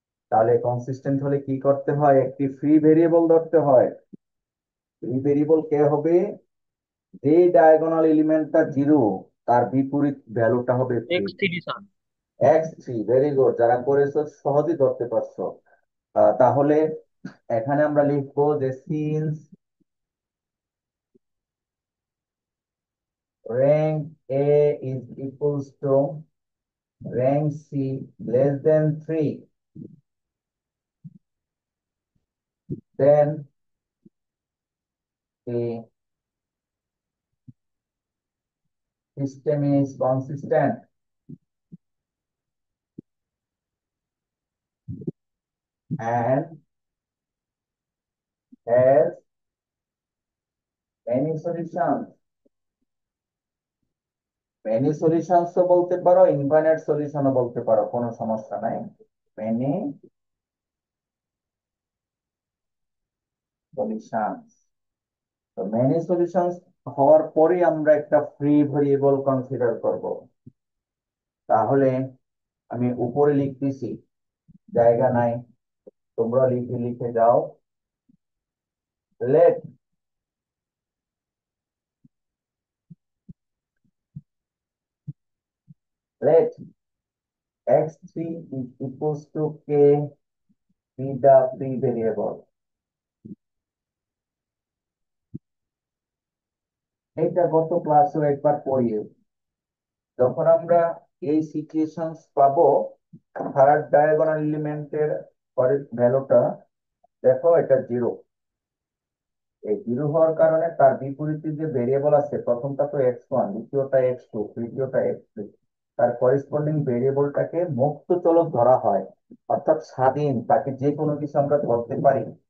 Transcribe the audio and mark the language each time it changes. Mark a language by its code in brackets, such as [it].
[bn] তাহলে কনসিস্টেন্ট হলে কি করতে হয়? একটি ফ্রি ভেরিয়েবল ধরতে হয়। ফ্রি ভেরিয়েবল কে হবে? যে ডায়াগোনাল এলিমেন্টটা জিরো, তার বিপরীত ভ্যালুটা হবে three. X three sir. X three, very good, যারা করেছো সহজেই ধরতে পারছো। তাহলে এখানে আমরা লিখবো যে since [en] rank A is equals to rank C less than 3, then the system is consistent and has many solutions. Many solutions [bn] ও বলতে পারো, ইনফাইনাইট সলিউশনও বলতে পারো, কোনো সমস্যা নাই। [en] Many solutions। [bn] তো [en] many solutions [bn] হওয়ার পরে আমরা একটা ফ্রি ভেরিয়েবল কনসিডার করব। তাহলে আমি উপরে লিখতেছি, জায়গা নাই, তোমরা লিখে লিখে যাও। [en] Let let x3 is equals to k be the free variable। [bn] এটা গত ক্লাসে একবার পড়িয়ে, যখন আমরা এই সিচুয়েশন পাবো, থার্ড ডায়াগোনাল এলিমেন্টের পরের ভ্যালুটা দেখো, এটা জিরো। এই জিরো হওয়ার কারণে তার বিপরীতে যে ভেরিয়েবল আছে, প্রথমটা তো x1, দ্বিতীয়টা x2, তৃতীয়টা x3, তার করেসপন্ডিং ভেরিয়েবলটাকে মুক্ত চলক ধরা হয়, অর্থাৎ স্বাধীন, তাকে যে কোনো কিছু আমরা ধরতে পারি।